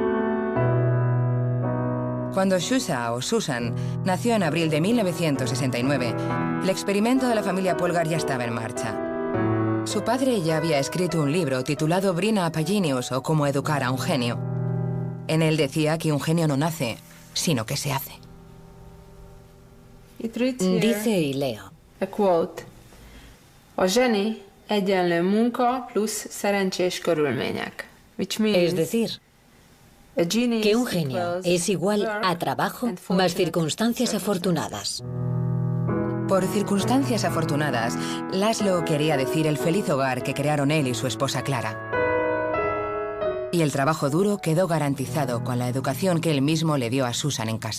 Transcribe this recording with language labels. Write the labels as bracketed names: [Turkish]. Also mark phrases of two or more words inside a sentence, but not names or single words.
[Spanish] Cuando Zsuzsa, o Susan, nació en abril de 1969, el experimento de la familia Polgar ya estaba en marcha. Su padre ya había escrito un libro titulado Bring Up a Genius, o Cómo educar a un genio. En él decía que un genio no nace, sino que se hace. Dice y leo. [English] A quote. [Hungarian] A zseni egyenlő munka plusz szerencsés körülmények. [Spanish] Es decir, que un genio es igual a trabajo más circunstancias afortunadas. Por circunstancias afortunadas, László quería decir el feliz hogar que crearon él y su esposa Clara. Y el trabajo duro quedó garantizado con la educación que él mismo le dio a Susan en casa.